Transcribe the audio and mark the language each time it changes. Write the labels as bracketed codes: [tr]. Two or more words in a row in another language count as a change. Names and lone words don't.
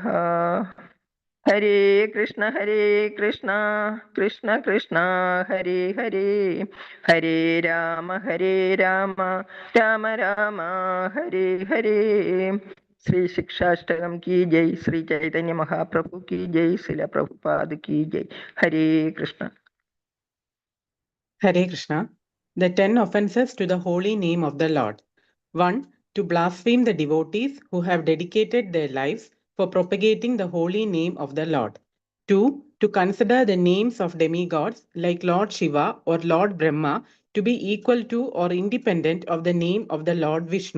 [sa] ഹരേ കൃഷ്ണ കൃഷ്ണ കൃഷ്ണ ഹരേ ഹരേ ഹരേ രാമ രാമ രാമ ഹരേ ഹരേ. [hi] श्री शिक्षाष्टकम् की जय। श्री चैतन्य महाप्रभु की जय. शिला प्रभुपाद की जय. [sa] ഹരേ കൃഷ്ണ. Hare Krishna. [en] The 10 offenses to the holy name of the Lord. 1. To blaspheme the devotees who have dedicated their lives for propagating the holy name of the Lord. 2. To consider the names of demigods like Lord Shiva or Lord Brahma to be equal to or independent of the name of the Lord Vishnu.